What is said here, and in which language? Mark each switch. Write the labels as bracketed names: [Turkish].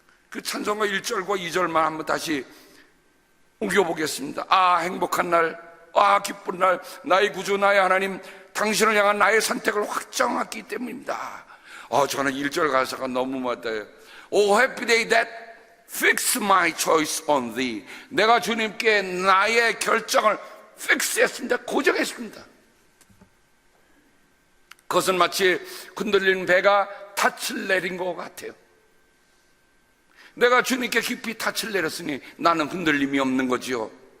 [Korean] 그 찬송가 1절과 2절만 한번 다시 옮겨보겠습니다. 아, 행복한 날, 아, 기쁜 날, 나의 구주, 나의 하나님, 당신을 향한 나의 선택을 확정했기 때문입니다. 저는 1절 가사가 너무 맞아요. [English] Oh, happy day that fix my choice on thee. [Korean] 내가 주님께 나의 결정을 픽스했습니다. 고정했습니다. 그것은 마치 흔들리는 배가 닻을 내린 것 같아요. 내가 주님께 깊이 닻을 내렸으니 나는 흔들림이 없는 거지요.